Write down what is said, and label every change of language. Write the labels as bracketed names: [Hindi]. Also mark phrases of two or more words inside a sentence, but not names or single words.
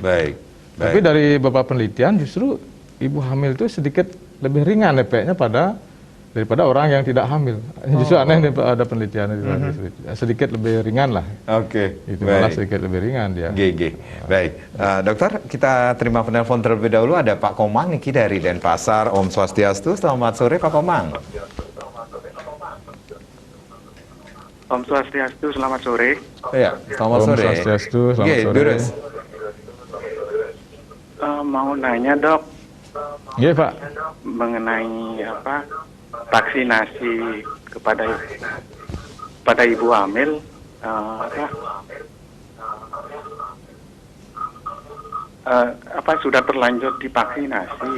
[Indonesian] Tapi dari beberapa penelitian justru ibu hamil itu sedikit lebih ringan efeknya daripada orang yang tidak hamil. Justru aneh nih, ada penelitian sedikit lebih ringan lah. Itu malah sedikit lebih ringan dia. Baik, Dokter, kita terima penelpon terlebih dahulu. Ada Pak Komang Niki dari Denpasar. [Balinese] Om Swastiastu. [Indonesian] Selamat sore, Pak Komang. [Balinese] Om Swastiastu, [Indonesian] selamat sore. Ya, selamat sore. [Balinese] Om Swastiastu, [Indonesian] selamat sore. Mau nanya, Dok. Iya, Pak. Mengenai vaksinasi kepada ibu hamil, sudah terlanjur divaksinasi.